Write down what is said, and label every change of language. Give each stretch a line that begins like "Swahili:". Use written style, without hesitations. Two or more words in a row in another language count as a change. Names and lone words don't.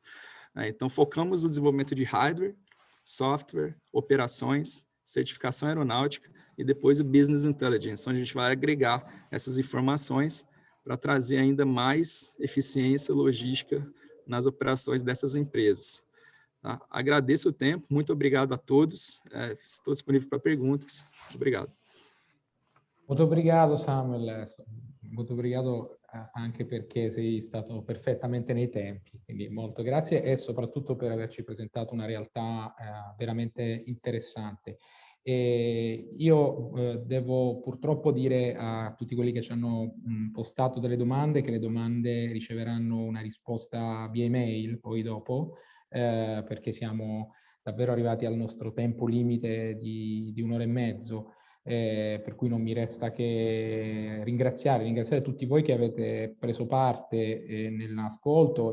Portuguese: Então, focamos no desenvolvimento de hardware, software, operações, certificação aeronáutica e depois o
English: Business Intelligence,
Portuguese: onde a gente vai agregar essas informações para trazer ainda mais eficiência logística nas operações dessas empresas. Tá? Agradeço o tempo, muito obrigado a todos, estou disponível para perguntas. Obrigado.
Italian: Molto obrigado Samuel, molto obrigado anche perché sei stato perfettamente nei tempi, quindi molto grazie e soprattutto per averci presentato una realtà veramente interessante. Io devo purtroppo dire a tutti quelli che ci hanno postato delle domande che le domande riceveranno una risposta via email poi dopo, perché siamo davvero arrivati al nostro tempo limite di 1 ora e mezzo, per cui non mi resta che ringraziare tutti voi che avete preso parte nell'ascolto.